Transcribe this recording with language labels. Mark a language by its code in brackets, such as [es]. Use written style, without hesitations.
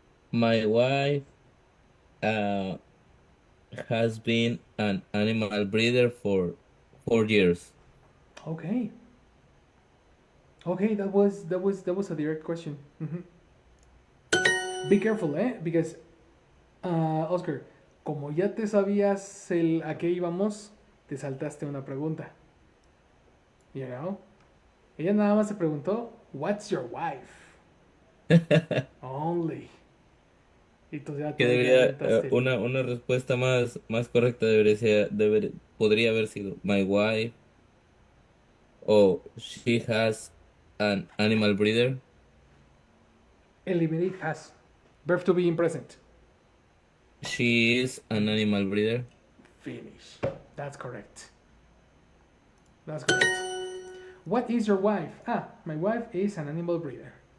[en] My wife uh, has been an animal breeder for 4 years. Okay. Okay, that was a direct question. Be careful, eh? Because Oscar, [es] como ya te sabías a qué íbamos, te saltaste una pregunta. [en] You know? [es] Ella nada más se preguntó, [en] What's your wife? Only. [es] Y tú ya Que tú ahí te debería, aventaste el. una respuesta más correcta podría haber sido [en] my wife [es] o [en] she has an animal breeder. Eliminate has. Verb to be in present. She is an animal breeder. Finish. That's correct. That's correct. What is your wife? My wife is an animal breeder.